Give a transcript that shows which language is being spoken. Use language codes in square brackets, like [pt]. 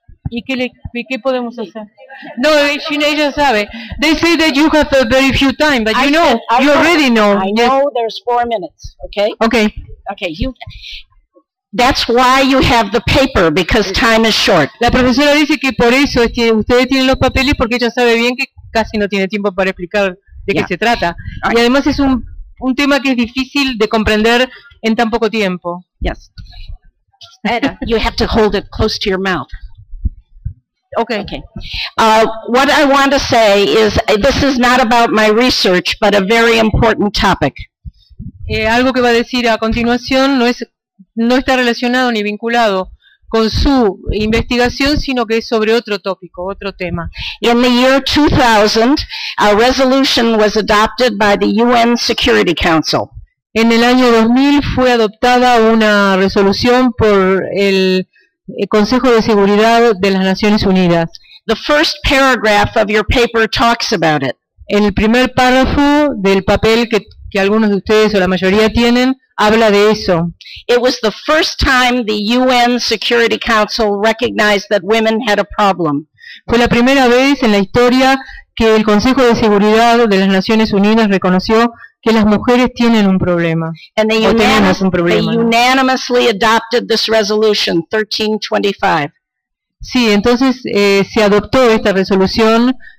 [es] ¿Y qué podemos hacer? No, ella sabe. [en] They say that you have a very few time, but you know, you already know. I know, yes. There's 4 minutes, okay? Okay. Okay, that's why you have the paper, because time is short. [es] La profesora dice que por eso ustedes tienen los papeles, porque ella sabe bien que casi no tiene tiempo para explicar de qué se trata. Right. Y además es un tema que es difícil de comprender en tan poco tiempo. [en] Yes. Ada, you have to hold it close to your mouth. Okay. What I want to say is, this is not about my research, but a very important topic. [es] Algo que va a decir a continuación no está relacionado ni vinculado con su investigación, sino que es sobre otro tópico, otro tema. [en] In the year 2000, a resolution was adopted by the UN Security Council. [es] En el año 2000 fue adoptada una resolución por el Consejo de Seguridad de las Naciones Unidas. [en] The first paragraph of your paper talks about it. [es] El primer párrafo del papel que algunos de ustedes o la mayoría tienen habla de eso. [en] It was the first time the UN Security Council recognized that women had a problem. [es] Fue la primera vez en la historia que el Consejo de Seguridad de las Naciones Unidas reconoció que las mujeres tienen un problema. [en] And they unanimously adopted this resolution, 1325. [es] Sí, entonces se adoptó esta resolución.